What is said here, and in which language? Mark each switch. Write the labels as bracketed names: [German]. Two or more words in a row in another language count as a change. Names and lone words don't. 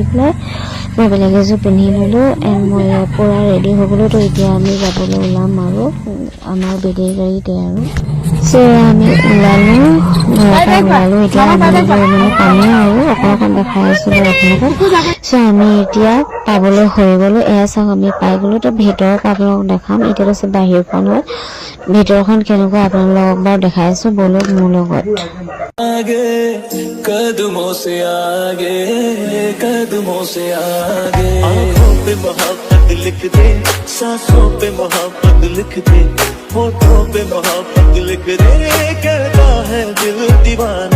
[Assamese] পেলাই মই বেলেগ এযোৰ পিন্ধি ল'লোঁ এণ্ড মই পূৰা ৰেডি হৈ গ'লোঁ তো এতিয়া আমি যাবলৈ ওলাম আৰু আমাৰ বেটেৰী গাড়ীতে আৰু চ' আমি ওলালোঁ এতিয়া আমি মানে পামেই আৰু অকণ দেখাই আছোঁ বাৰু আপোনালোকক চ' আমি এতিয়া পাবলৈ হৈ গ'লোঁ এয়া চাওক আমি পাই গ'লোঁ তো ভিতৰত আপোনালোকক দেখাম এতিয়াতো চব বাহিৰখন হয় ভিতৰখন কেনেকুৱা আপোনালোকক বাৰু দেখাই আছোঁ বলক মোৰ লগত [Hindi] कदमों से आगे आँखों पे मोहब्बत लिख दे सांसों पे मोहब्बत लिख दे होठों पे मोहब्बत लिख दे कहता है दिल दीवाना